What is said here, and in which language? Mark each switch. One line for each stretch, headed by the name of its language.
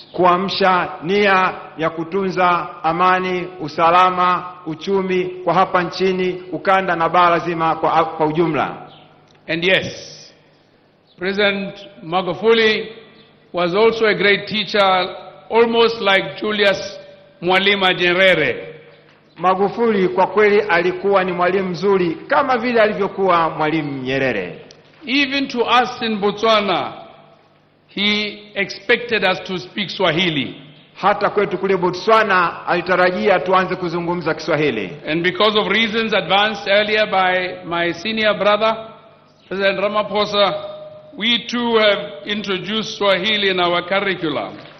Swahili: Kuamsha nia ya kutunza amani, usalama, uchumi kwa hapa nchini, ukanda na bara zima kwa ujumla.
English: And yes, President Magufuli was also a great teacher, almost like Julius Nyerere.
Swahili: Magufuli kwa kweli alikuwa ni mwalimu mzuri kama vile alivyokuwa Mwalimu Nyerere.
English: Even to us in Botswana, he expected us to speak Swahili.
Swahili: Hata kwetu kule Botswana alitarajia tuanze kuzungumza Kiswahili.
English: And because of reasons advanced earlier by my senior brother, President Ramaphosa, we too have introduced Swahili in our curriculum.